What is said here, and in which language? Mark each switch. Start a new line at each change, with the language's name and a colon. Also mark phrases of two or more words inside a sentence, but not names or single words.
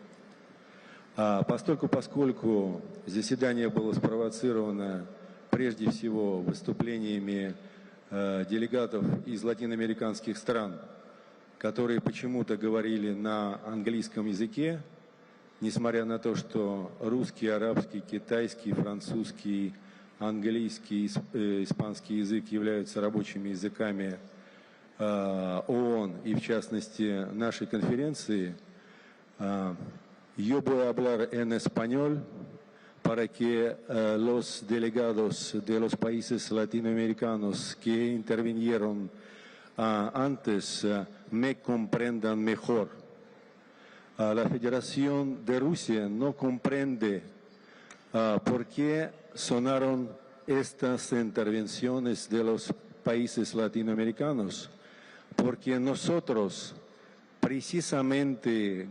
Russian: Поскольку заседание было спровоцировано прежде всего выступлениями делегатов из латиноамериканских стран, которые почему-то говорили на английском языке, несмотря на то, что русский, арабский, китайский, французский, английский, испанский язык являются рабочими языками ООН и, в частности, нашей конференции,
Spanish: yo voy a hablar en español para que los delegados de los países latinoamericanos que intervinieron antes me comprendan mejor. La Federación de Rusia no comprende por qué sonaron estas intervenciones de los países latinoamericanos, porque nosotros, precisamente